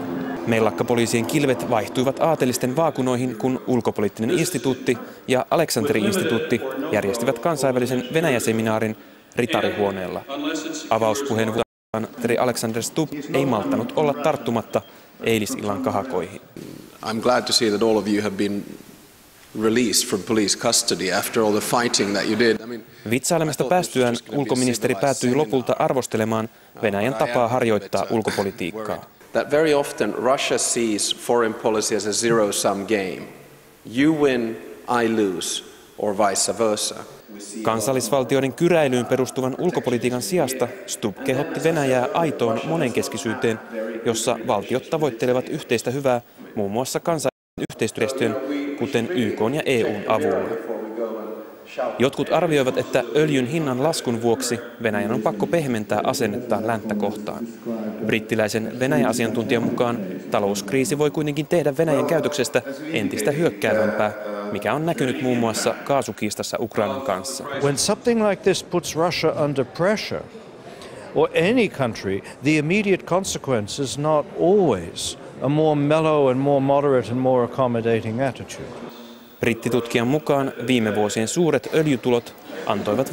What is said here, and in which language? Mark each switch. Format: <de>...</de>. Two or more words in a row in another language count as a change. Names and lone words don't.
<fi>Mellakkapoliisien kilvet vaihtuivat aatelisten vaakunoihin, kun Ulkopoliittinen instituutti ja Aleksanteri-instituutti järjestivät kansainvälisen Venäjä-seminaarin Ritarihuoneella. Avauspuheenvuorossaan Alexander Stubb ei malttanut olla tarttumatta eilisillan kahakoihin.</fi> <en>I'm glad to see that all of you have been released from police custody after all the fighting that you did.</en> <fi>Vitsailemasta päästyään ulkoministeri päätyi lopulta arvostelemaan Venäjän tapaa harjoittaa ulkopolitiikkaa.</fi> <en>That very often Russia sees foreign policy as a zero-sum game. You win, I lose, or vice versa.</en> <fi>Kansallisvaltioiden kyräilyyn perustuvan ulkopolitiikan sijasta Stubb kehotti Venäjää aitoon monenkeskisyyteen, jossa valtiot tavoittelevat yhteistä hyvää muun muassa kansainvälisen yhteistyön, kuten YK:n ja EU:n avulla. Jotkut arvioivat, että öljyn hinnan laskun vuoksi Venäjän on pakko pehmentää asennettaan länttä kohtaan. Brittiläisen Venäjä-asiantuntijan mukaan talouskriisi voi kuitenkin tehdä Venäjän käytöksestä entistä hyökkäävämpää, mikä on näkynyt muun muassa kaasukiistassa Ukrainan kanssa.</fi> <en>When something like this puts Russia under pressure, or any country, the immediate consequence is not always a more mellow and more moderate and more accommodating attitude.</en> <fi>Brittitutkijan mukaan viime vuosien suuret öljytulot antoivat</fi>